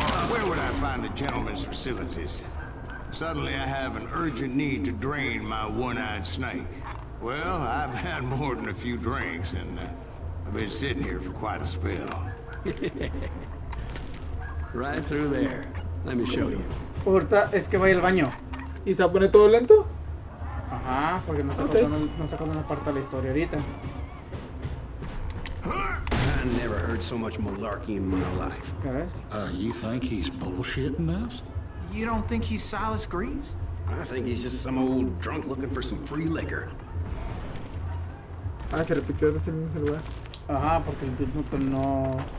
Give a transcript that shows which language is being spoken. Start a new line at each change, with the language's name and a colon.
English: Where would I find the gentleman's facilities? Suddenly I have an urgent need to drain my one-eyed snake. Well, I've had more than a few drinks, and I've been sitting here for quite a spell. Right through there. Let me show you.
Spanish: Ahorita es que va al baño. ¿Y se pone todo lento? Ajá, porque no sé Ok. cuándo no parte de la historia ahorita.
English: I never heard so much malarkey in my life.
Spanish: ¿Qué ves?
English: You think he's bullshitting us? You don't think he's Silas Greaves? I think he's just some old drunk looking for some free liquor.
Spanish: Ah, se repitió desde el mismo lugar. Ajá, porque el tipo pues, no...